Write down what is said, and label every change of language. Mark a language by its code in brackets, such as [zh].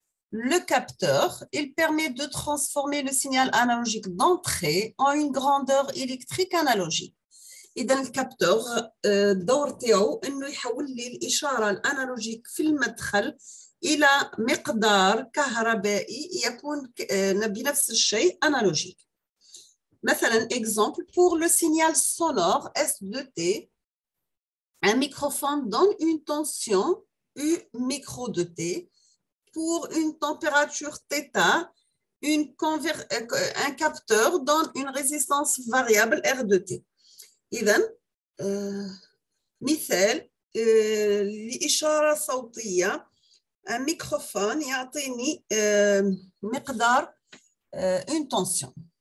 [fr] Le capteur, il permet de transformer le signal analogique d'entrée en une grandeur électrique analogique. [ar] إذا الكابتور الدور تاعو إنه يحول لي الإشارة الأنالوجيك في المدخل إلى مقدار كهربائي يكون بنفس الشيء أنالوجيك. مثلا [fr] exemple pour le signal sonore S de T, un microphone donne une tension U micro de T pour une température θ. Un capteur donne une résistance variable R de T. [ar] إذن مثال لإشارة صوتية ميكروفون يعطيني مقدار [fr] une tension.